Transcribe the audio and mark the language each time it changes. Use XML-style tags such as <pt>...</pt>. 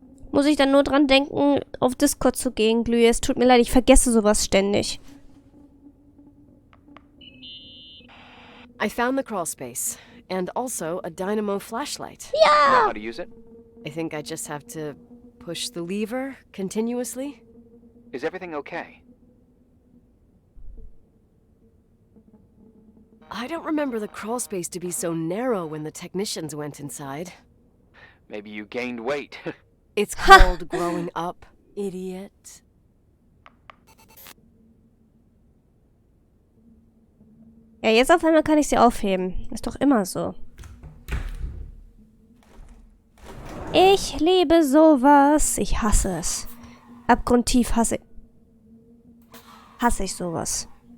<de>Muss ich dann nur dran denken, auf Discord zu gehen, Glühe. Es tut mir leid, ich vergesse sowas ständig.</de> <en>I found the crawl space and also a dynamo flashlight. Know how to use it? I think I just have to push the lever continuously. Is everything okay? I don't remember the crawl space to be so narrow when the technicians went inside. Maybe you gained weight. It's called growing up, idiot.</en> <de>Ja, jetzt auf einmal kann ich sie aufheben. Ist doch immer so. Ich liebe sowas. Ich hasse es. Abgrundtief hasse ich sowas.</de>